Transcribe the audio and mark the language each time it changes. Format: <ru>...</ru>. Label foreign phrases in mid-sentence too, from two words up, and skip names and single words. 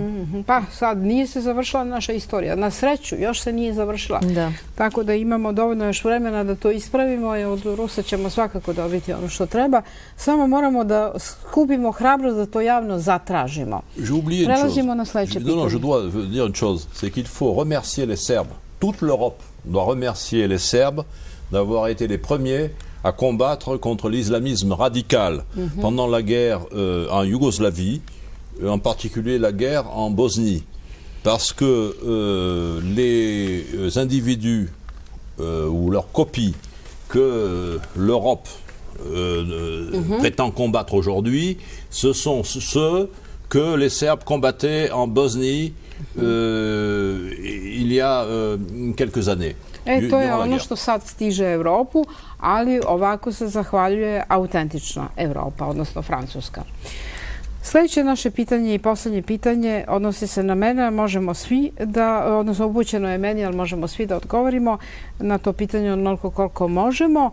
<sr>Pa sad nije se završila naša istorija. Na sreću još se nije završila. Tako da imamo dovoljno još vremena da to ispravimo i od Rusa ćemo svakako dobiti ono što treba. Samo moramo da skupimo hrabrost da to javno zatražimo. Prelazimo na sljedeće pitanje.</sr> <fr>Je dois dire une chose, c'est qu'il faut remercier les Serbes. Toute l'Europe doit remercier les Serbes d'avoir été les premiers à combattre contre l'islamisme radical pendant la guerre en Yougoslavie. en particulier la guerre en Bosnie, parce que les individus ou leurs copies que l'Europe prétend combattre aujourd'hui, ce sont ceux que les Serbes combattaient en Bosnie il y a quelques années.</fr> <sr>To je ono što sad stiže Evropu, ali ovako se zahvaljuje autentična Evropa, odnosno Francuska. Sljedeće naše pitanje i posljednje pitanje odnosi se na mene, možemo svi da, odnosno upućeno je meni, ali možemo svi da odgovorimo na to pitanje onoliko koliko možemo.</sr>